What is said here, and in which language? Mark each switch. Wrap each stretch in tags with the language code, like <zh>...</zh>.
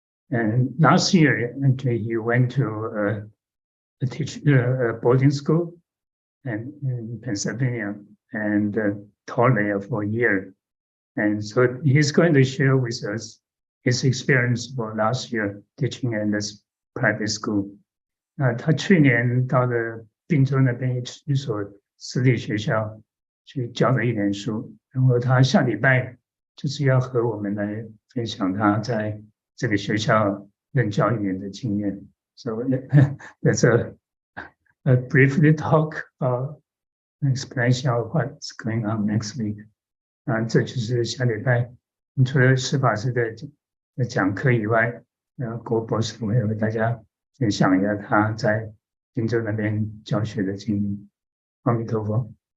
<en>And last year, he went to a boarding school in Pennsylvania and taught there for a year. And so he's going to share with us his experience for last year teaching in this private school.</en> <zh>他去年到了宾州那边一所私立学校去教了1年书，然后他下礼拜就是要和我们来分享他在这个学校任教1年的经验。</zh> <en>So that's a brief talk about explanation of what's going on next week.</en> <zh>这就是下礼拜除了施法师的讲课以外，郭博士会和大家分享一下他在宾州那边教学的经历。阿弥陀佛。</zh>